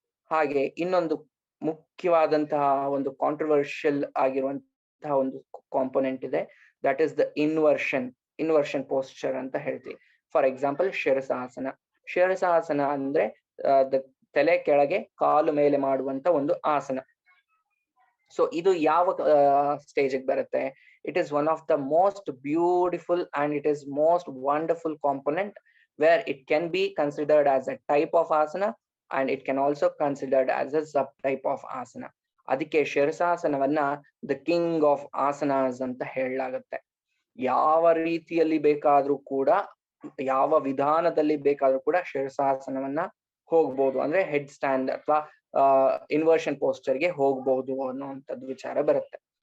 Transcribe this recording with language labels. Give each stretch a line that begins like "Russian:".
Kannada: ಹಾಗೆ ಇನ್ನೊಂದು ಮುಖ್ಯವಾದಂತಹ ಒಂದು ಕಾಂಟ್ರವರ್ಷಿಯಲ್ ಆಗಿರುವಂತಹ ಒಂದು ಕಾಂಪೊನೆಂಟ್ ಇದೆ,
English: that is the inversion posture
Kannada: ಅಂತ ಹೇಳ್ತೀವಿ.
English: for example
Kannada: ಶಿರಸಾಸನ. ಶಿರಸಾಸನ ಅಂದ್ರೆ ತಲೆ ಕೆಳಗೆ ಕಾಲು ಮೇಲೆ ಮಾಡುವಂತ ಒಂದು ಆಸನ. ಸೊ ಇದು ಯಾವ ಸ್ಟೇಜ್ ಬರುತ್ತೆ?
English: It is one of the most beautiful and it is most wonderful component where it can be considered as a type of asana and it can also considered as a sub type of asana.
Kannada: ಅದಕ್ಕೆ ಶಿರಸಾಸನವನ್ನ
English: the king of asanas
Kannada: ಅಂತ ಹೇಳಲಾಗುತ್ತೆ. ಯಾವ ರೀತಿಯಲ್ಲಿ ಬೇಕಾದ್ರೂ ಕೂಡ, ಯಾವ ವಿಧಾನದಲ್ಲಿ ಬೇಕಾದ್ರೂ ಕೂಡ ಶಿರಸಾಸನವನ್ನ ಹೋಗ್ಬೋದು, ಅಂದ್ರೆ ಹೆಡ್ ಸ್ಟ್ಯಾಂಡ್ ಅಥವಾ ಇನ್ವರ್ಷನ್ ಪೋಸ್ಚರ್ಗೆ ಹೋಗ್ಬಹುದು ಅನ್ನುವಂಥದ್ದು ವಿಚಾರ ಬರುತ್ತೆ.